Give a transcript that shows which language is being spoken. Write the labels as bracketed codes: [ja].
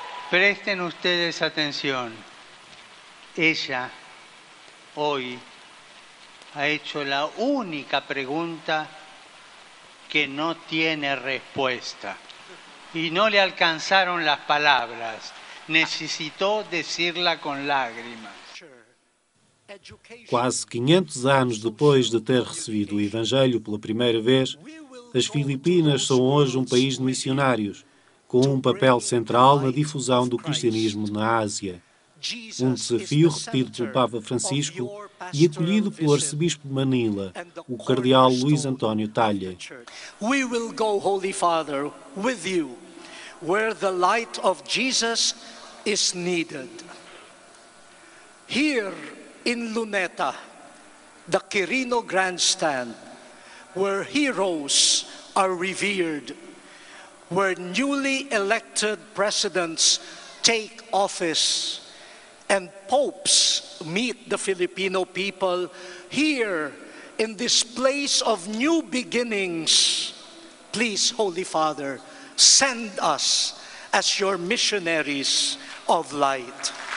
[es] Presten ustedes atención. Ella hoy ha hecho la única pregunta que no tiene respuesta. Y no le alcanzaron las palabras. Necesitó decirla con lágrimas. [pt] Quase 500 anos depois de ter recebido o Evangelho pela primeira vez, as Filipinas são hoje um país de missionários, com um papel central na difusão do cristianismo na Ásia. Um desafio repetido pelo Papa Francisco e acolhido pelo arcebispo de Manila, o cardeal Luís António Talha. [en] We will go, Holy Father, with you, where the light of Jesus is needed. Here in Luneta, the Quirino Grandstand, where heroes are revered, where newly elected presidents take office, and popes meet the Filipino people, here in this place of new beginnings, please, Holy Father, send us as your missionaries of light.